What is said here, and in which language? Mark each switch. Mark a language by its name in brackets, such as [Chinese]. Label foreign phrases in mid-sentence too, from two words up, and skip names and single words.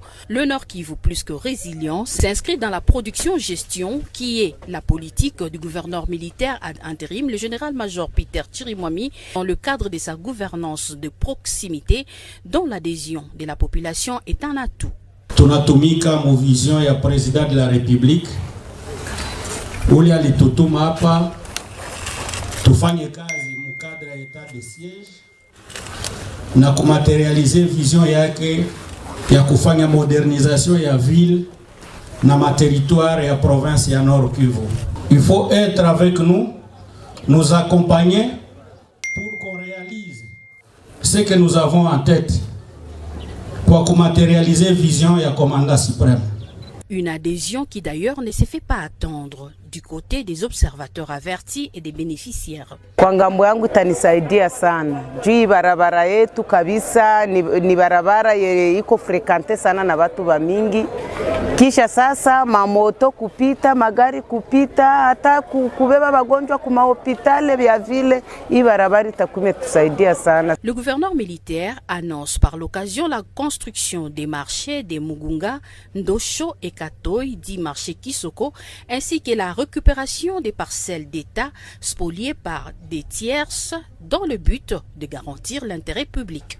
[French] Le Nord Kivu, plus que résilient, s'inscrit dans la production-gestion qui est la politique du gouverneur militaire ad intérim, le général-major Peter Chirimwami, dans le cadre de sa gouvernance de proximité dont l'adhésion de la population est un atout. [Swahili] Tunatumika mu vision ya [French] président de la République [Swahili] ule alitutuma hapa tufanye kazi mu cadre ya [French] état de siège [Swahili] na kumaterialize vision yake ya kufanya modernisation ya ville [French] dans ma territoire et à province et à Nord Kivu. Il faut être avec nous, nous accompagner pour qu'on réalise ce que nous avons en tête pour matérialiser vision et à commandant suprême. Une adhésion qui d'ailleurs ne se fait pas attendre du côté des observateurs avertis et des bénéficiaires. [Swahili] Kwa ngambo yangu itanisaidia sana. Juu barabara yetu kabisa ni barabara iko frekante sana na watu wa mingi. Kisha sasa mamoto kupita, magari kupita, hata kubeba wagonjwa kuma hopitale vya vile, hii barabara itakumetusaidia sana. [French] Le gouverneur militaire annonce par l'occasion la construction des marchés des Mugunga, Ndosho et Katoy, dit marché Kisoko, ainsi que la récupération des parcelles d'État spoliées par des tierces dans le but de garantir l'intérêt public.